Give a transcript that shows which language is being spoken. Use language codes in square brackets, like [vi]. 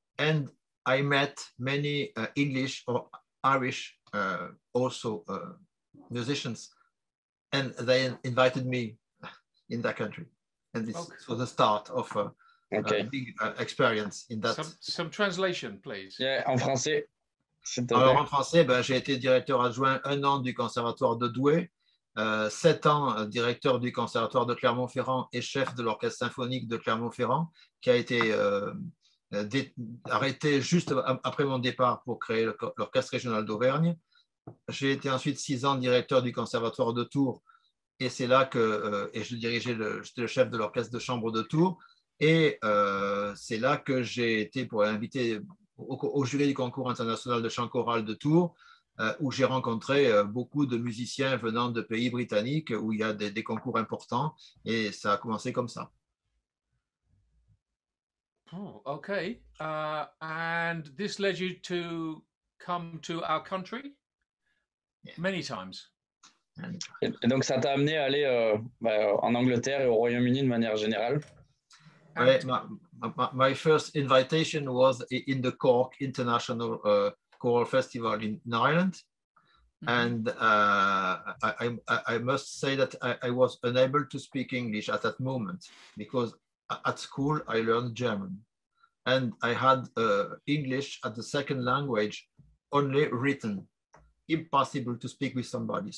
[en] And I met many English or Irish also musicians, and they invited me in that country. And this was the start of a big experience in that. Some translation, please. Yeah, [fr] en français. Alors en français, j'ai été directeur adjoint 1 an du conservatoire de Douai, 7 ans directeur du conservatoire de Clermont-Ferrand et chef de l'orchestre symphonique de Clermont-Ferrand, qui a été arrêté juste après mon départ pour créer l'orchestre régional d'Auvergne. J'ai été ensuite 6 ans directeur du conservatoire de Tours, et c'est là que j'étais le chef de l'orchestre de chambre de Tours, et c'est là que j'ai été pour inviter au jury du concours international de chant choral de Tours, où j'ai rencontré beaucoup de musiciens venant de pays britanniques où il y a des concours importants, et ça a commencé comme ça. [en] Oh, okay. And this led you to come to our country many times. [fr] Et donc ça t'a amené à aller en Angleterre et au Royaume-Uni de manière générale. [en] My first invitation was in the Cork International Choral Festival in Ireland. And I must say that I was unable to speak English at that moment, because at school I learned German, and I had English as the second language, only written, impossible to speak with somebody.